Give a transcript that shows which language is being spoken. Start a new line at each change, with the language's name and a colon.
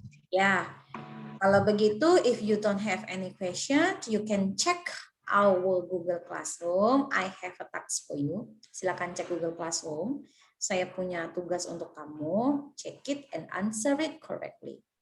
Indonesian: Ya, kalau begitu,
English: if you don't have any question, you can check our Google Classroom. I have a task for you.
Indonesian: Silakan cek Google Classroom. Saya punya tugas untuk kamu.
English: Check it and answer it correctly.